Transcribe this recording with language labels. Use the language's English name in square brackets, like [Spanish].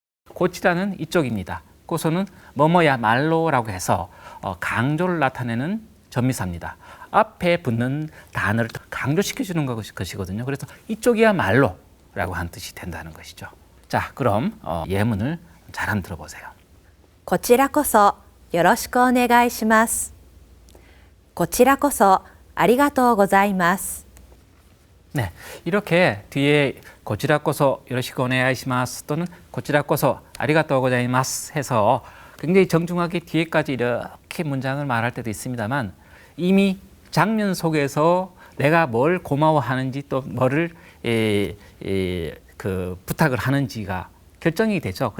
[Korean] 고치라는 이쪽입니다. 고소는 뭐뭐야 말로라고 해서 강조를 나타내는 전미사입니다. 앞에 붙는 단어를 강조시켜주는 것이거든요. 그래서 이쪽이야 말로라고 하는 뜻이 된다는 것이죠. 자, 그럼 예문을 잘 한번 들어보세요. [Japanese] こちらこそよろしくお願いします。こちらこそありがとうございます。 [Korean] 네, 이렇게 뒤에 [Japanese] 고치라코소 요로시쿠 오네가이시마스 [Korean] 또는 [Japanese] 고치라코소 아리가또 고자이마스 [Korean] 해서 굉장히 정중하게 뒤에까지 이렇게 문장을 말할 때도 있습니다만 이미 장면 속에서 내가 뭘 고마워하는지 또 뭐를 부탁을 하는지가 결정이 되죠.